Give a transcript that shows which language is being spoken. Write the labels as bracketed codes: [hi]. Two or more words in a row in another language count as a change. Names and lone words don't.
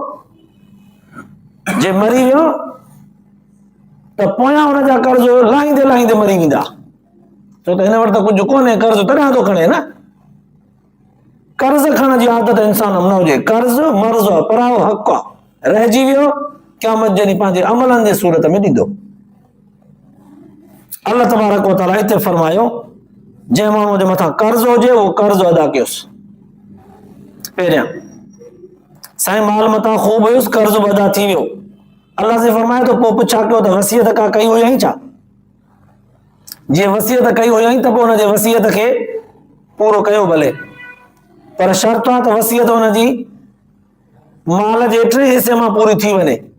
[sd] जे मरी वियो त पोयां हुनजा कर्ज़ लाहींदे लाहींदे मरी वेंदा, छो त हिन वटि त कुझु कोन्हे, कर्ज़ तॾहिं थो खणे न। कर्ज़ खणण जी आदत इंसान में न हुजे। कर्ज़ मर्ज़ आहे, पराओ हक़ आहे, रहिजी वियो क़यामत जे ॾींहुं पंहिंजे अमलनि जे सूरत में ॾींदो। अल्लाह [ar] تبارك وتعالى [sd] हिते फरमायो जंहिं माण्हू जे मथां कर्ज़ हुजे उहो कर्ज़ अदा कयोसि। पहिरियां साईं माल मथां ख़ूब हुयुसि, कर्ज़ बि अदा थी वियो। अल्लाह से फरमाए थो पोइ पुछा कयो त वसियत का कई हुयईं छा? जीअं वसियत कई हुयईं त पोइ हुनजे वसियत खे पूरो कयो भले, पर शर्त आहे त वसियत हुनजी माल जे 3 हिसे मां पूरी थी वञे।